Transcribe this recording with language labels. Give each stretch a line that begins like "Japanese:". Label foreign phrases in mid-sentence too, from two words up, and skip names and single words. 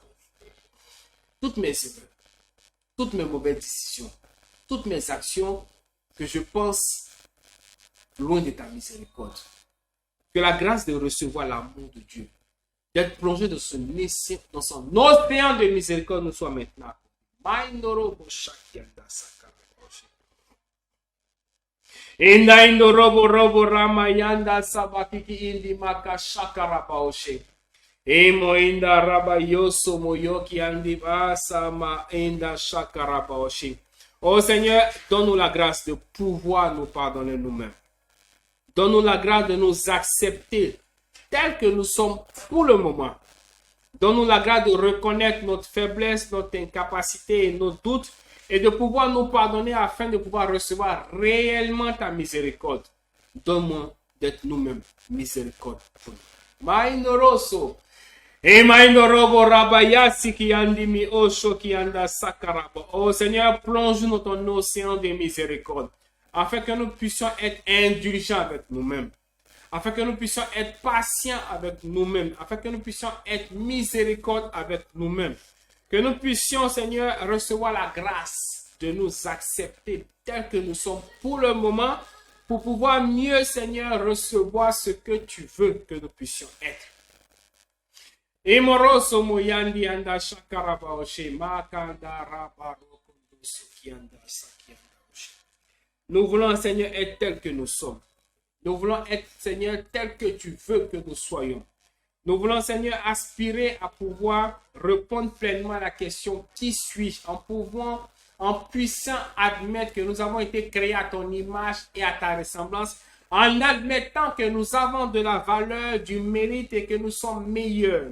French: Toutes mes erreurs, toutes mes mauvaises décisions, toutes mes actions que je pense loin de ta miséricorde. Que la grâce de recevoir l'amour de Dieu, d'être plongé dans son océan de miséricorde nous soit maintenant. Inda indo robo ramayanda sabakiki indi maka shakara paoshe. Emo inda rabayoso moyoki andi basama inda shakara paoshe. Oh Seigneur, donne-nous la grâce de pouvoir nous pardonner nous-mêmes. Donne-nous la grâce de nous accepter tels que nous sommes pour le moment. Donne-nous la grâce de reconnaître notre faiblesse, notre incapacité et nos doutes et de pouvoir nous pardonner afin de pouvoir recevoir réellement ta miséricorde. Donne-moi d'être nous-mêmes miséricorde pour nous. Maïnoroso. Et maïnorobo rabayasi ki andimi osho ki anda sakarabo. Oh Seigneur, plonge-nous dans ton océan de miséricorde afin que nous puissions être indulgents avec nous-mêmes. Afin que nous puissions être patients avec nous-mêmes. Afin que nous puissions être miséricordes avec nous-mêmes. Que nous puissions, Seigneur, recevoir la grâce de nous accepter tels que nous sommes pour le moment, pour pouvoir mieux, Seigneur, recevoir ce que tu veux que nous puissions être. Imoroso moyandi anda shakaraba oshe makanda rabaro kondoso kianda sakianda oshe. Nous voulons, Seigneur, être tels que nous sommes. Nous voulons être, Seigneur, tels que tu veux que nous soyons. Nous voulons, Seigneur, aspirer à pouvoir répondre pleinement à la question « Qui suis-je » en puissant admettre que nous avons été créés à ton image et à ta ressemblance, en admettant que nous avons de la valeur, du mérite et que nous sommes meilleurs.